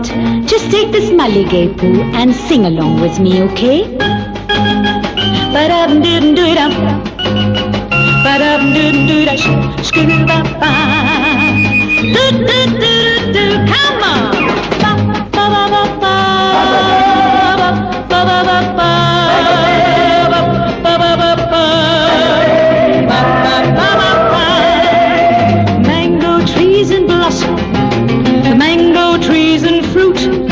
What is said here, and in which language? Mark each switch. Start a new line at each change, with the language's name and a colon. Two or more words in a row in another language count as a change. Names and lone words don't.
English: Just take this
Tamil: மல்லிகைப் பூ
English: and sing along with me, okay? Ba-dum-dum-dum-dum, ba-dum-dum-dum-dum, skoo-ba-ba. Do-do-do-do-do, come on! Ba-ba-ba-ba, ba-ba-ba-ba, ba-ba-ba-ba, ba-ba-ba-ba. Mango trees in blossom, the mango trees and fruit.